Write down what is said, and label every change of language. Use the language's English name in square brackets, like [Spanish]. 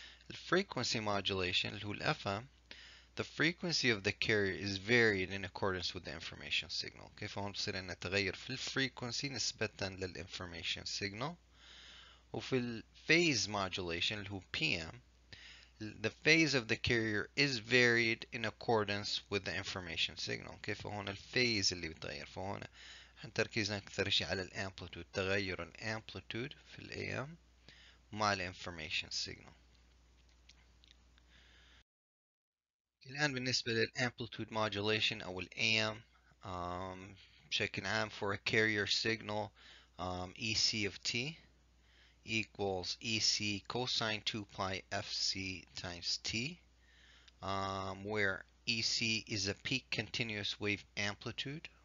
[Arabic] الفريكونسي modulation اللي هو الFM. [English] The frequency of the carrier is varied in accordance with the information signal. Okay. [Arabic] فهون بصير عندنا تغير في الفريكونسي نسبة لل [English] information signal. [Arabic] وفي الphase modulation اللي هو [English] PM, the phase of the carrier is varied in accordance with the information signal. Okay. [Arabic] فهون الphase اللي بتغير. فهون تركيزنا أكثر شيء على الامبليتود، تغير الامبليتود في الام مع الانفورميشن سيجنال. الآن بالنسبة للامبليتود موديوليشن أو الام بشكل عام [English] for a carrier signal EC of t equals EC cosine 2 pi FC times t, where EC is a peak continuous wave amplitude.